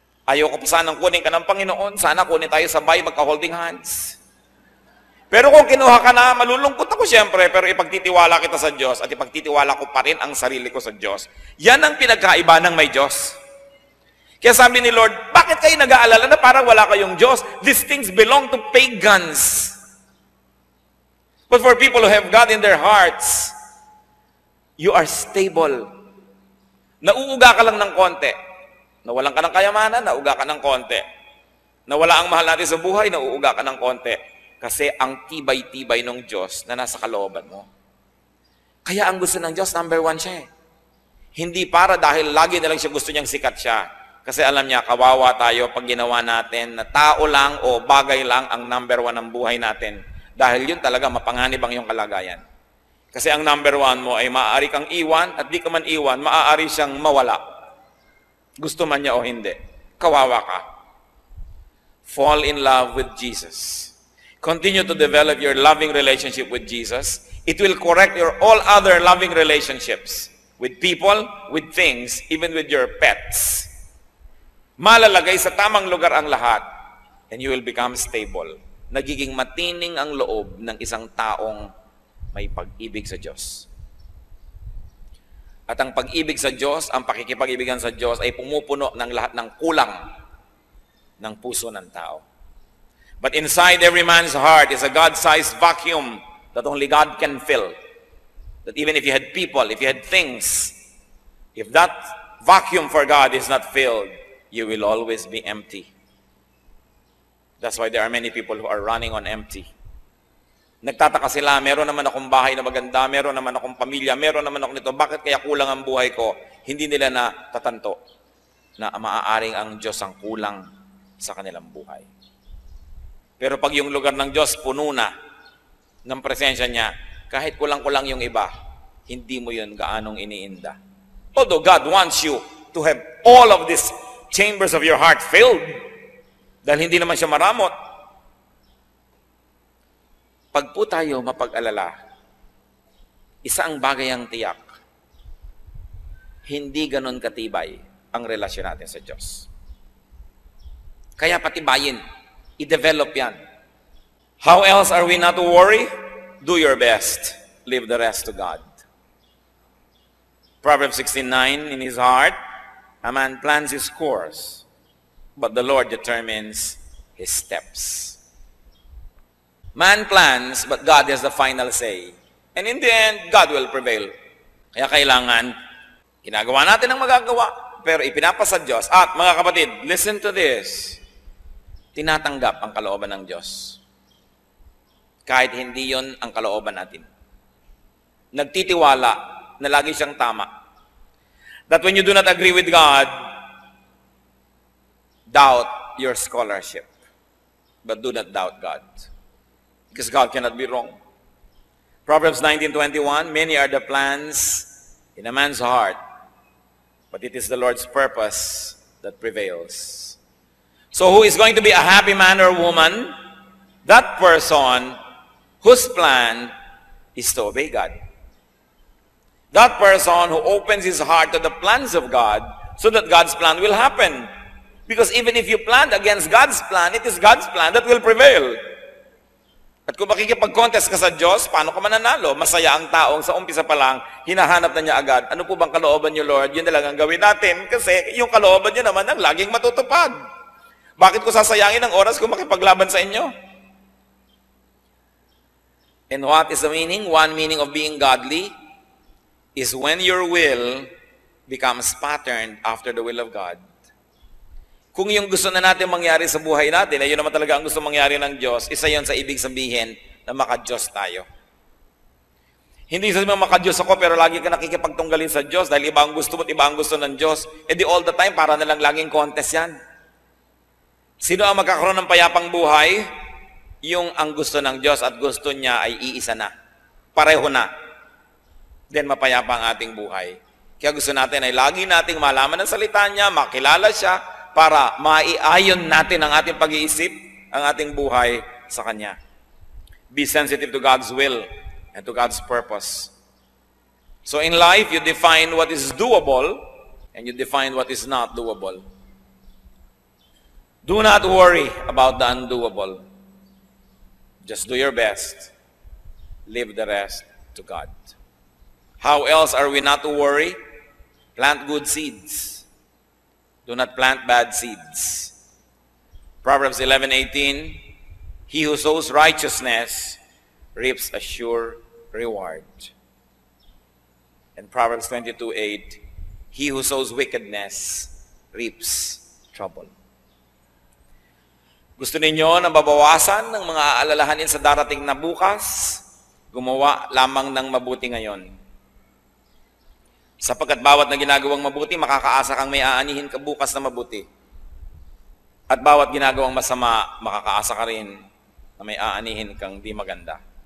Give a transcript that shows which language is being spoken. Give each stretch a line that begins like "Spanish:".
Filipino: Ayoko pa sanang kunin ka ng Panginoon, sana kunin tayo sabay, magka-holding hands. Pero kung kinuha ka na, malulungkot ako siyempre, pero ipagtitiwala kita sa Diyos at ipagtitiwala ko pa rin ang sarili ko sa Diyos. Yan ang pinagkaiba ng may Diyos. Kaya sabi ni Lord, bakit kayo nag-aalala na parang wala kayong Diyos?
English: These things belong to pagans. But for people who have God in their hearts, you are stable.
Filipino: Nauuga ka lang ng konti. Nawalan ka ng kayamanan, nauuga ka ng konti. Nawala ang mahal natin sa buhay, nauuga ka ng konti. Kasi ang tibay-tibay ng Diyos na nasa kalooban mo. Kaya ang gusto ng Diyos, number 1 siya eh. Hindi para dahil lagi na lang siya gusto niyang sikat siya. Kasi alam niya, kawawa tayo pag ginawa natin na tao lang o bagay lang ang number 1 ng buhay natin. Dahil yun talaga mapanganib ang iyong kalagayan. Kasi ang number 1 mo ay maaari kang iwan at di ka man iwan, maaari siyang mawala. Gusto man niya o hindi. kawawa ka.
English: Fall in love with Jesus. Continue to develop your loving relationship with Jesus. It will correct your all other loving relationships with people, with things, even with your pets.
Filipino: Malalagay sa tamang lugar ang lahat,
English: and you will become stable.
Filipino: Nagiging matining ang loob ng isang taong may pag-ibig sa Diyos. At ang pag-ibig sa Diyos, ang pakikipag-ibigan sa Diyos ay pumupuno ng lahat ng kulang ng puso ng tao.
English: But inside every man's heart is a God-sized vacuum that only God can fill. That even if you had people, if you had things, if that vacuum for God is not filled, you will always be empty. That's why there are many people who are running on empty.
Filipino: Nagtataka sila, meron naman akong bahay na maganda, meron naman akong pamilya, meron naman ako nito, bakit kaya kulang ang buhay ko? Hindi nila na tatanto na maaaring ang Diyos ang kulang sa kanilang buhay. Pero pag yung lugar ng Diyos puno na ng presensya niya, kahit kulang-kulang yung iba, hindi mo yun gaanong iniinda.
English: Although God wants you to have all of these chambers of your heart filled,
Filipino: dahil hindi naman siya maramot. Pag po tayo mapag-alala, isa ang bagay ang tiyak, hindi ganon katibay ang relasyon natin sa Diyos. Kaya patibayin, i-develop yan.
English: How else are we not to worry? Do your best. Leave the rest to God. Proverbs 16:9, in his heart, a man plans his course, but the Lord determines his steps. Man plans, but God has the final say. And in the end, God will prevail.
Filipino: Kaya kailangan, ginagawa natin ang magagawa, pero ipinapasa Diyos. At mga kapatid,
English: listen to this.
Filipino: Tinatanggap ang kalooban ng Diyos. Kahit hindi yon ang kalooban natin. Nagtitiwala na lagi siyang tama.
English: That when you do not agree with God, doubt your scholarship. But do not doubt God. Because God cannot be wrong. Proverbs 19:21, many are the plans in a man's heart, but it is the Lord's purpose that prevails. So who is going to be a happy man or woman? That person whose plan is to obey God. That person who opens his heart to the plans of God so that God's plan will happen. Because even if you plan against God's plan, it is God's plan that will prevail.
Filipino: At kung makikipag-contest ka sa Diyos, paano ka mananalo? Masaya ang taong sa umpisa pa lang, hinahanap na niya agad. Ano po bang kalooban niyo, Lord? Yun na lang ang gawin natin kasi yung kalooban niyo naman ang laging matutupad. Bakit ko sasayangin ang oras kung makipaglaban sa inyo?
English: And what is the meaning? One meaning of being godly is when your will becomes patterned after the will of God.
Filipino: Kung yung gusto na natin mangyari sa buhay natin, ay yun naman talaga ang gusto mangyari ng Diyos, isa yun sa ibig sabihin na maka-Diyos tayo. Hindi sabihin maka-Diyos ako, pero lagi ka nakikipagtunggalin sa Diyos dahil iba ang gusto mo at iba ang gusto ng Diyos. E di
English: all the time,
Filipino: para na lang laging contest yan. Sino ang magkakaroon ng payapang buhay? Yung ang gusto ng Diyos at gusto niya ay iisa na. Pareho na. Then mapayapa ang ating buhay. Kaya gusto natin ay lagi nating malaman ang salita niya, makilala siya, para maiayon natin ang ating pag-iisip, ang ating buhay sa Kanya.
English: Be sensitive to God's will and to God's purpose. So in life, you define what is doable and you define what is not doable. Do not worry about the undoable. Just do your best. Leave the rest to God. How else are we not to worry? Plant good seeds. Do not plant bad seeds. Proverbs 11:18, he who sows righteousness reaps a sure reward. And Proverbs 22:8, he who sows wickedness reaps trouble.
Filipino: Gusto ninyo na mabawasan ng mga aalalahanin sa darating na bukas? Gumawa lamang ng mabuti ngayon. Sapagkat bawat na ginagawang mabuti, makakaasa kang may aanihin ka bukas na mabuti. At bawat ginagawang masama, makakaasa ka rin na may aanihin kang di maganda.